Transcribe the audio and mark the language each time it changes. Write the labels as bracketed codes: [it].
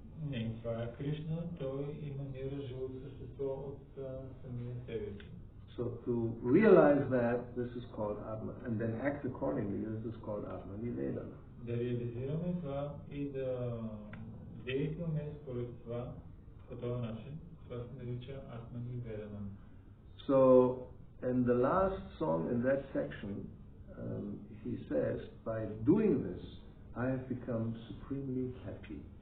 [bg] Не, това е Кришна, той еманира живото същество от самия себе си. [en] So to realize that, this is called Atma, and then act accordingly, this is called Atma Nivedana. [bg] Да реализираме това и да действаме според това по този начин, това се нарича Atma Nivedana. [en] So, in the last song in that section, he says, by doing this, I have become supremely happy.